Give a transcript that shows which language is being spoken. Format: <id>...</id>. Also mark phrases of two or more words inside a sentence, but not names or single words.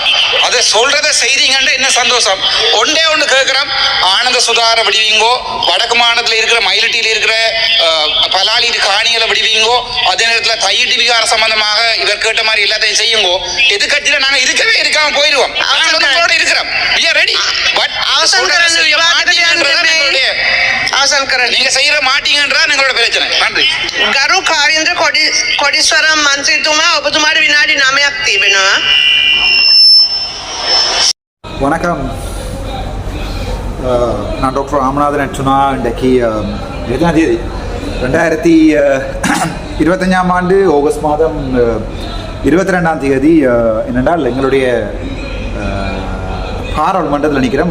<ta>அதை சொல்றதை செய்தீங்கன்னு என்ன சந்தோஷம். ஒன்றே ஒன்று கேட்கிறோம், ஆனந்த சுதார விடுவீங்கோ, வடக்கு மாநிலத்தில் இருக்கிற மயிலட்டியில் இருக்கிற பலாலி காணிகளை விடுவீங்கோ, அதே நேரத்தில் தையிட்டு விகார சம்பந்தமாக இவர் கேட்ட மாதிரி எல்லாத்தையும் செய்யுங்கோ. எதிர்கட்சியில நாங்கள் இருக்கவே இருக்காம போயிடுவோம், இருக்கிறோம். நீங்க செய்யற மாட்டீங்கன்றா எங்களோட பிரச்சனை. நன்றி.</ta> <si>ගරු කාවින්ද්‍ර කොඩිස්වරම් මන්ත්‍රීතුමා, ඔබතුමාට විනාඩි 9ක් තිබෙනවා.</si> <ta>வணக்கம். நான் டாக்டர் ராமநாதன் அர்ச்சுனா. இன்றைக்கு 2025 ஆண்டு ஆகஸ்ட் மாதம் 22ஆம் தேதி என்னென்றால் எங்களுடைய பாராளுமன்றத்தில் நிற்கிறோம்.</ta>